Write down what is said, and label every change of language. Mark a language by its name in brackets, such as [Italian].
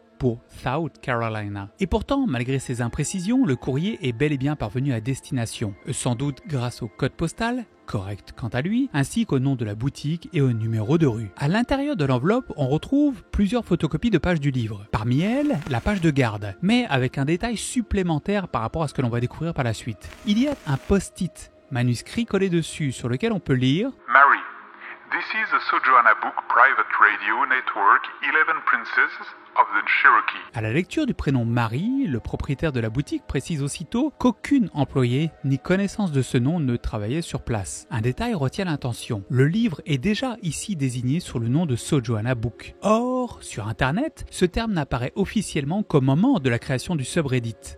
[French] Pour South Carolina. Et pourtant, malgré ces imprécisions, le courrier est bel et bien parvenu à destination, sans doute grâce au code postal, correct quant à lui, ainsi qu'au nom de la boutique et au numéro de rue. À l'intérieur de l'enveloppe, on retrouve plusieurs photocopies de pages du livre. Parmi elles, la page de garde, mais avec un détail supplémentaire par rapport à ce que l'on va découvrir par la suite. Il y a un post-it manuscrit collé dessus sur lequel on peut lire [English] Mary, this is the Sojoana Book Private Radio Network 11 Princesses of the Cherokee. [French] À la lecture du prénom Marie, le propriétaire de la boutique précise aussitôt qu'aucune employée ni connaissance de ce nom ne travaillait sur place. Un détail retient l'attention. Le livre est déjà ici désigné sous le nom de Sojoana Book. Or, sur Internet, ce terme n'apparaît officiellement qu'au moment de la création du subreddit.